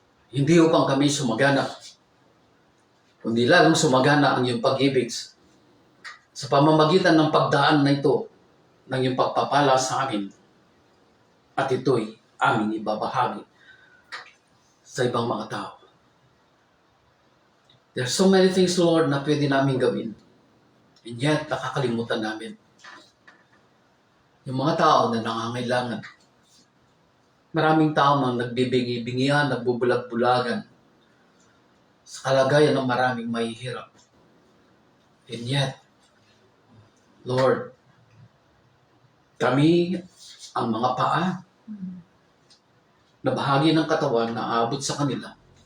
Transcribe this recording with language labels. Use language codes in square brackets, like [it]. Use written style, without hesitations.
[tl] Hindi upang kami sumagana, kundi lalong sumagana ang iyong pag-ibig sa pamamagitan ng pagdaan na ito ng iyong pagpapala sa amin. At ito'y aming ibabahagi sa ibang mga tao. [en] There are so many things, Lord, [tl] na pwede namin gawin. [en] And yet, [tl] nakakalimutan namin. Yung mga tao na nangangailangan. Maraming tao na nagbibingi-bingihan, nagbubulag-bulagan sa kalagayan ng maraming mahihirap. [en] And yet, [tl] Lord, kami ang mga paa na bahagi ng katawan na aabot sa kanila.